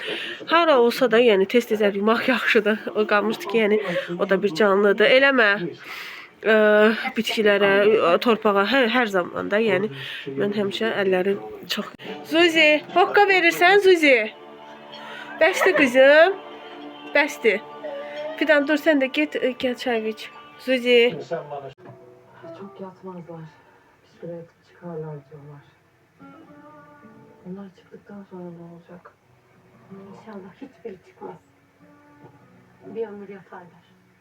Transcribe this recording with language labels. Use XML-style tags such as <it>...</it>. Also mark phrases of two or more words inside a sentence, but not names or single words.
<az>Hara olsa da, yəni tez-tez əl yumaq yaxşıdır. O qalmışdı ki, yəni o da bir canlıdır. Eləmə bitkilərə, torpağa, hər zaman da, yəni mən həmişə əllərim çox. Zuzi, hoqqa verirsən Zuzi? Bəsdir qızım, bəsdir.</az> <tr>Fidan dur sen de git, gel çay iç. Zuzi. Çok yatmazlar. Bir süre yatıp çıkarlar diyorlar. Onlar çıktıktan sonra ne olacak? İnşallah hiçbiri çıkmaz. Bir ömür yatarlar.</tr>